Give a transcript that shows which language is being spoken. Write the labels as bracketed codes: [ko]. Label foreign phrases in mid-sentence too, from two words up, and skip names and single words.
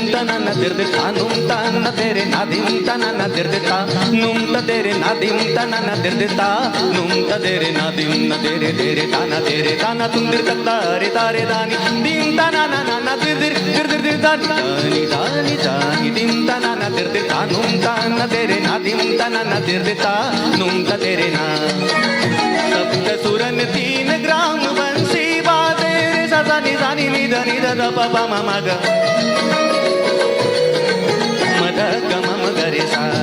[hi] ತನನ ತಿರ್ದಿತ ನುಂ ತನ್ನ ತೆರೆ ನಾದಿಂ ತನನ ತಿರ್ದಿತ ನುಂ ತದೆರೆ ನಾದಿಂ ತನನ ತಿರ್ದಿತ ನುಂ ತದೆರೆ ನಾದಿಂ ನದೆರೆ ತೆರೆ ತಾನ ತುಂದಿರ್ ತಾರೆ ತಾರೆ ದಾನಿ ದಿಂ ತನನ ನನ ತಿರ್ದಿರ್ ತಿರ್ದಿರ್ ತಿರ್ದಾನಿ ದಾನಿ ದಾನಿ ದಾನಿ ದಿಂ ತನನ ತಿರ್ದಿತ ನುಂ ತನ್ನ ತೆರೆ ನಾದಿಂ ತನನ ತಿರ್ದಿತ ನುಂ ತದೆರೆ ನಾ सप्त सुरन 3 ग्राम बंसी बाजे रे सा नि सा नि नि ध नि ध ध प प म म ग म ध ग म म ग रे सा